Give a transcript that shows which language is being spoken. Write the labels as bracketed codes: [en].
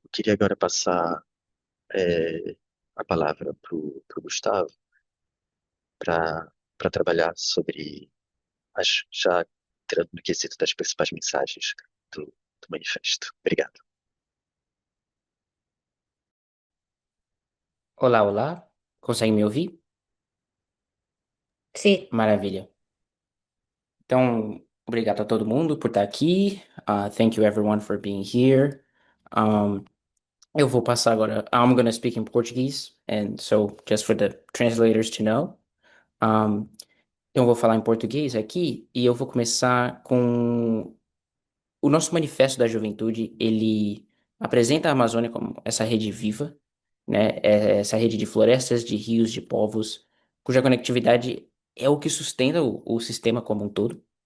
[pt] Eu queria agora passar a palavra para o Gustavo para trabalhar sobre, já entrando no quesito das principais mensagens do manifesto. Obrigado. Olá, olá. Consegue me ouvir? Sim. Maravilha. Então, obrigado a todo mundo por estar aqui. [en] Thank you everyone for being here. [pt] Eu vou passar agora. [en] I'm gonna speak in Portuguese, and so just for the translators to know. [pt] Então, eu vou falar em português aqui e eu vou começar com o nosso Manifesto da Juventude. Ele apresenta a Amazônia como essa rede viva, né? Essa rede de florestas, de rios, de povos, cuja conectividade é o que sustenta o sistema como um todo.